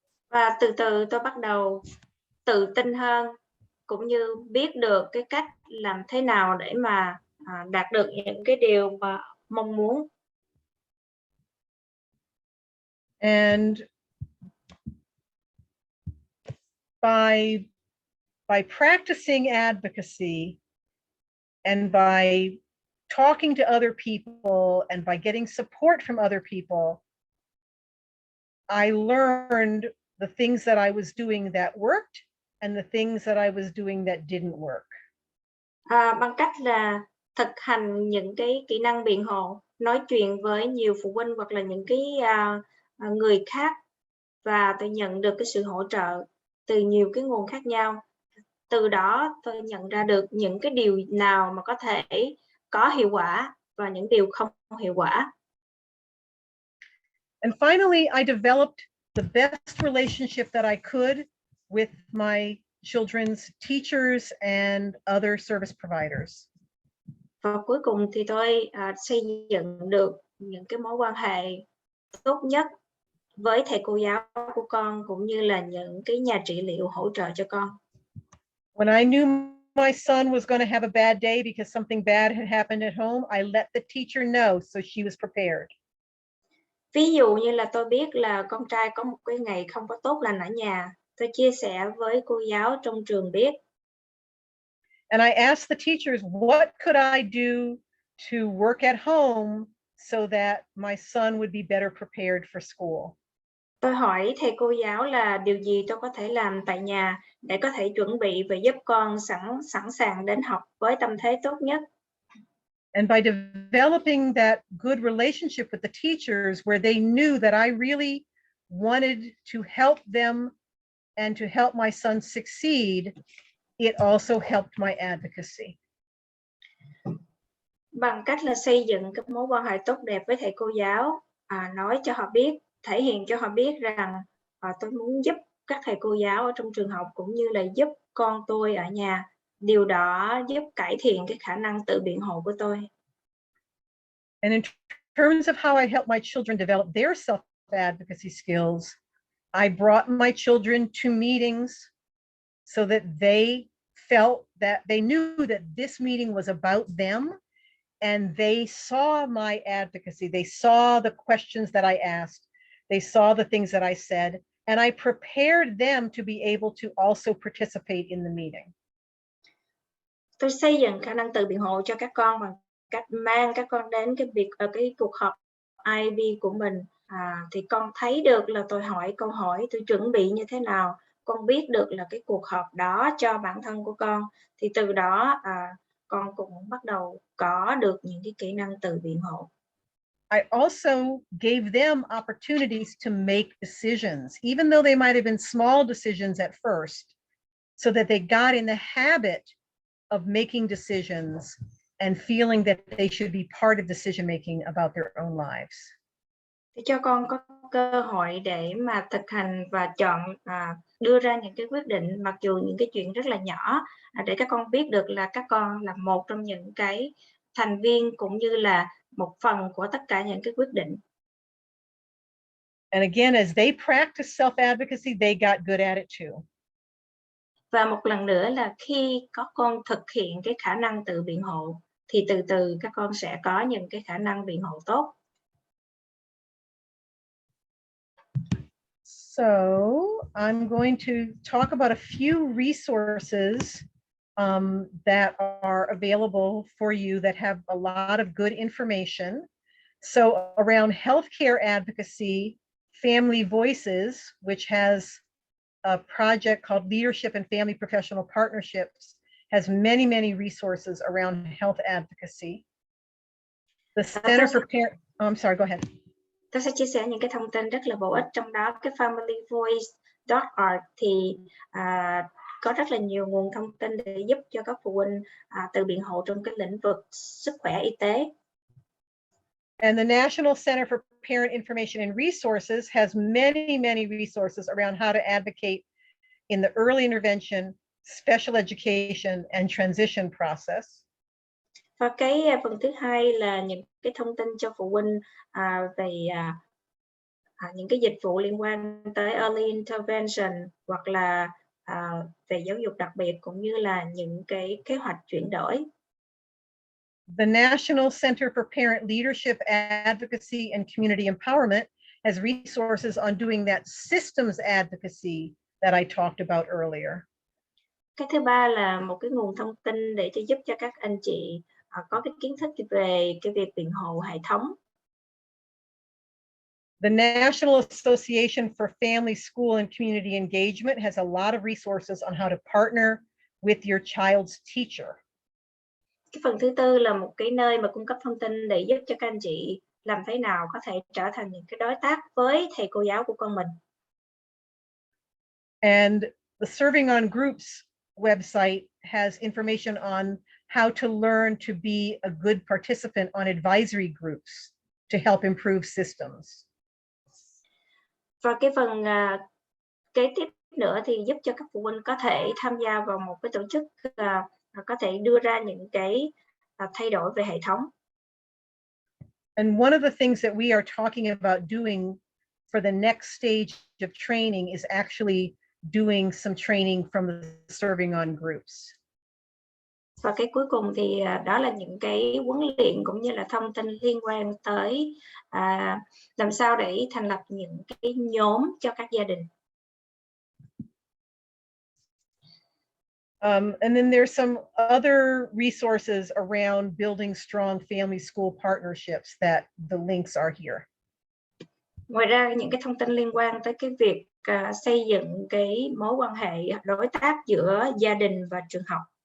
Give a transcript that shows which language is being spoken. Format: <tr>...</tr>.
<vi>Và từ từ tôi bắt đầu tự tin hơn, cũng như biết được cái cách làm thế nào để mà đạt được những cái điều mà mong muốn.</vi> <en>And by practicing advocacy and by talking to other people and by getting support from other people, I learned the things that I was doing that worked and the things that I was doing that didn't work.</en> <vi>Bằng cách là thực hành những cái kỹ năng biện hộ, nói chuyện với nhiều phụ huynh hoặc là những cái người khác, và tôi nhận được cái sự hỗ trợ từ nhiều cái nguồn khác nhau. Từ đó tôi nhận ra được những cái điều nào mà có thể có hiệu quả và những điều không hiệu quả.</vi> <en>And finally, I developed the best relationship that I could with my children's teachers and other service providers.</en> <vi>Và cuối cùng thì tôi xây dựng được những cái mối quan hệ tốt nhất với thầy cô giáo của con, cũng như là những cái nhà trị liệu hỗ trợ cho con.</vi> <en>When I knew my son was going to have a bad day because something bad had happened at home, I let the teacher know so she was prepared.</en> <vi>Ví dụ như là tôi biết là con trai có một cái ngày không có tốt lành ở nhà, tôi chia sẻ với cô giáo trong trường biết.</vi> <en>And I asked the teachers, what could I do to work at home so that my son would be better prepared for school?</en> <vi>Tôi hỏi thầy cô giáo là điều gì tôi có thể làm tại nhà để có thể chuẩn bị và giúp con sẵn sàng đến học với tâm thế tốt nhất. And by developing that good relationship with the teachers where they knew that I really wanted to help them and to help my son succeed, it also helped my advocacy. Bằng cách là xây dựng các mối quan hệ tốt đẹp với thầy cô giáo, nói cho họ biết, thể hiện cho họ biết rằng tôi muốn giúp các thầy cô giáo ở trong trường học cũng như là giúp con tôi ở nhà. Điều đó giúp cải thiện cái khả năng tự biện hộ của tôi.</vi> <en>And in terms of how I help my children develop their self-advocacy skills, I brought my children to meetings so that they felt that they knew that this meeting was about them, and they saw my advocacy. They saw the questions that I asked. They saw the things that I said, and I prepared them to be able to also participate in the meeting.</en> <vi>Tôi xây dựng khả năng tự biện hộ cho các con bằng cách mang các con đến cái cuộc họp IB của mình. Thì con thấy được là tôi hỏi câu hỏi, tôi chuẩn bị như thế nào, con biết được là cái cuộc họp đó cho bản thân của con, thì từ đó con cũng bắt đầu có được những cái kỹ năng tự biện hộ.</vi> <en>I also gave them opportunities to make decisions, even though they might have been small decisions at first, so that they got in the habit of making decisions and feeling that they should be part of decision making about their own lives.</en> <vi>Để cho con có cơ hội để mà thực hành và chọn đưa ra những cái quyết định, mặc dù những cái chuyện rất là nhỏ, để các con biết được là các con là một trong những cái thành viên cũng như là một phần của tất cả những cái quyết định.</vi> <en>And again, as they practice self-advocacy, they got good at it too.</en> <vi>Và một lần nữa là khi có con thực hiện cái khả năng tự biện hộ, thì từ từ các con sẽ có những cái khả năng biện hộ tốt.</vi> <en>So I'm going to talk about a few resources that are available for you that have a lot of good information. So around healthcare advocacy, Family Voices, which has a project called Leadership and Family Professional Partnerships, has many, many resources around health advocacy. The Center for Parent, I'm sorry, go ahead.</en> <vi>Tôi sẽ chia sẻ những cái thông tin rất là bổ ích, trong đó cái familyvoice.org thì có rất là nhiều nguồn thông tin để giúp cho các phụ huynh tự biện hộ trong cái lĩnh vực sức khỏe y tế.</vi> <en>And the National Center for Parent Information and Resources has many, many resources around how to advocate in the early intervention, special education, and transition process.</en> <vi>Và cái phần thứ hai là những cái thông tin cho phụ huynh về những cái dịch vụ liên quan tới</vi> <en>early intervention</en> <vi>hoặc là về giáo dục đặc biệt, cũng như là những cái kế hoạch chuyển đổi.</vi> <en>The National Center for Parent Leadership, Advocacy, and Community Empowerment has resources on doing that systems advocacy that I talked about earlier.</en> <vi>Cái thứ ba là một cái nguồn thông tin để giúp cho các anh chị có cái kiến thức về cái việc biện hộ hệ thống.</vi> <en>The National Association for Family, School, and Community Engagement has a lot of resources on how to partner with your child's teacher.</en> <vi>Cái phần thứ tư là một cái nơi mà cung cấp thông tin để giúp cho các anh chị làm thế nào có thể trở thành những cái đối tác với thầy cô giáo của con mình.</vi> <en>And the Serving on Groups website has information on how to learn to be a good participant on advisory groups to help improve systems.</en> <vi>Và cái phần kế tiếp nữa thì giúp cho các phụ huynh có thể tham gia vào một cái tổ chức có thể đưa ra những cái thay đổi về hệ thống.</vi> <en>And one of the things that we are talking about doing for the next stage of training is actually doing some training from the Serving on Groups.</en> <vi>Và cái cuối cùng thì đó là những cái huấn luyện cũng như là thông tin liên quan tới làm sao để thành lập những cái nhóm cho các gia đình.</vi> <en>And then there's some other resources around building strong family school partnerships that the links are here.</en> <vi>Ngoài ra những cái thông tin liên quan tới cái việc xây dựng cái mối quan hệ đối tác giữa gia đình và trường học.</vi>